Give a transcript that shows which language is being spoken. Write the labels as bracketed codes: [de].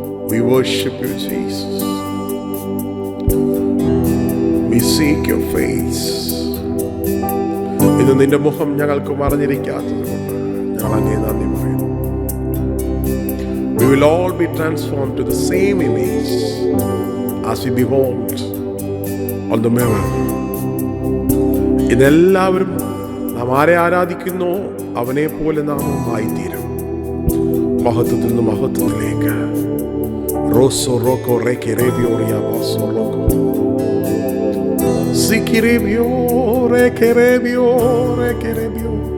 [en] We worship you, Jesus. We seek your face. [ml] ഇന്ന് നിന്റെ മുഖം ഞങ്ങൾക്ക് മറഞ്ഞിരിക്കാത്തത് കൊണ്ട് ഞങ്ങൾ അങ്ങേ നന്ദി പറയുന്നു. [en] We will all be transformed to the same image as we behold on the mirror. [ml] ഇതെല്ലാവരും നാം ആരെ ആരാധിക്കുന്നോ അവനെ പോലെ നാം ആയിത്തീരും. മഹത്വത്തിൽ നിന്ന് മഹത്വത്തിലേക്ക്. റോസോ റോക്കോ റേക്കെ റേബിയോറിയ ബോസോ റോക്കോ സിക്കിറേബിയോ റേക്കെ റേബിയോ റേക്കെ റേബിയോ.